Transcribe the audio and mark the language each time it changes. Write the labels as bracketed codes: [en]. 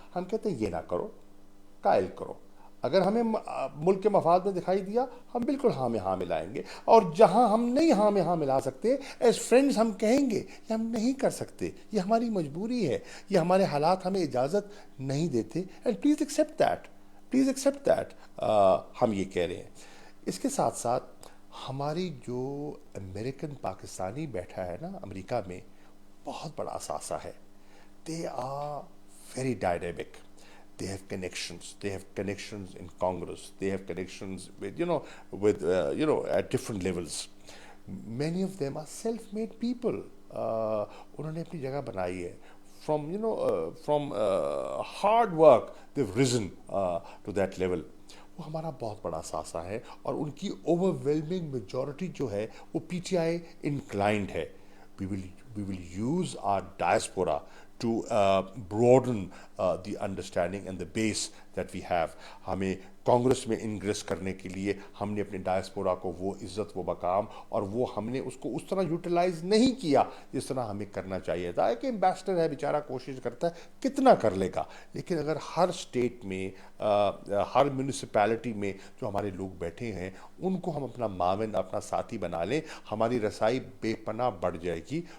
[ur] ہم کہتے ہیں یہ نہ کرو، قائل کرو. اگر ہمیں ملک کے مفاد میں دکھائی دیا ہم بالکل ہاں میں ہاں ملائیں گے، اور جہاں ہم نہیں ہاں میں ہاں ملا سکتے [en] as friends [ur] ہم کہیں گے کہ ہم نہیں کر سکتے، یہ ہماری مجبوری ہے، یہ ہمارے حالات ہمیں اجازت نہیں دیتے، [en] and please accept that, [ur] please accept that. ہم یہ کہہ رہے ہیں. اس کے ساتھ ساتھ ہماری جو امریکن پاکستانی بیٹھا ہے نا امریکہ میں، بہت بڑا اثاثہ ہے. [en] They are very dynamic. They have connections. They have connections in Congress. They have connections with, at different levels. Many of them are self-made people. [ur] انہوں نے اپنی جگہ بنائی ہے. [en] From hard work, they've risen to that level. [ur] وہ ہمارا بہت بڑا اثاثہ ہے، اور ان کی [en] overwhelming majority [ur] جو ہے وہ پی ٹی آئی انکلائنڈ ہے. [en] We will use our diaspora to broaden the understanding and the base that we have. [ur] ہمیں کانگریس میں انگریس کرنے کے لیے ہم نے اپنے ڈائسپورا کو وہ عزت، وہ مقام، اور وہ ہم نے اس کو اس طرح یوٹیلائز نہیں کیا جس طرح ہمیں کرنا چاہیے تھا. کہ امبیسڈر ہے بیچارہ، کوشش کرتا ہے کتنا کر لے گا، لیکن اگر ہر اسٹیٹ میں ہر میونسپیلٹی میں جو ہمارے لوگ بیٹھے ہیں ان کو ہم اپنا معاون، اپنا ساتھی بنا لیں، ہماری رسائی بے پناہ بڑھ جائے گی.